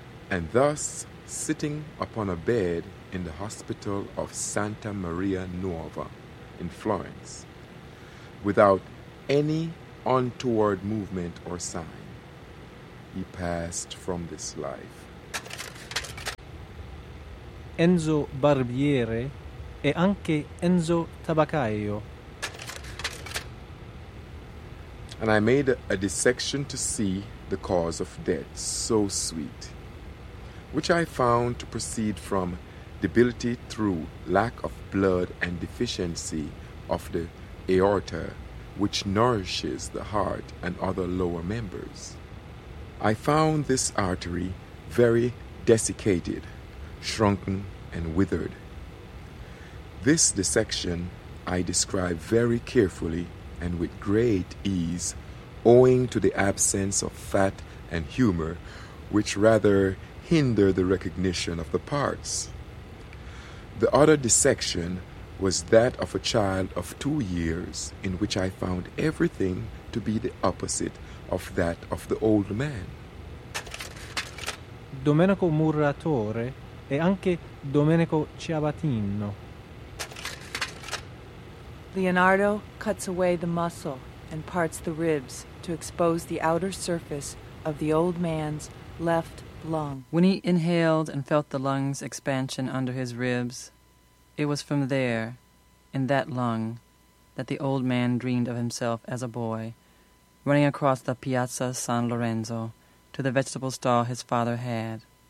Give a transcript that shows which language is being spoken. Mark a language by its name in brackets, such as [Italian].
[English] And thus, sitting upon a bed in the hospital of Santa Maria Nuova in Florence, without any untoward movement or sign, he passed from this life. [Italian] Enzo Barbiere e anche Enzo Tabaccaio. [English] And I made a dissection to see the cause of death, so sweet, which I found to proceed from debility through lack of blood and deficiency of the aorta, which nourishes the heart and other lower members. I found this artery very desiccated, shrunken, and withered. This dissection I describe very carefully and with great ease, owing to the absence of fat and humor, which rather hinder the recognition of the parts. The other dissection was that of a child of 2 years, in which I found everything to be the opposite of that of the old man. [Italian] Domenico Muratore e anche Domenico Ciabattino. [English] Leonardo cuts away the muscle and parts the ribs to expose the outer surface of the old man's left lung. When he inhaled and felt the lung's expansion under his ribs, it was from there, in that lung, that the old man dreamed of himself as a boy, running across the Piazza San Lorenzo to the vegetable stall his father had.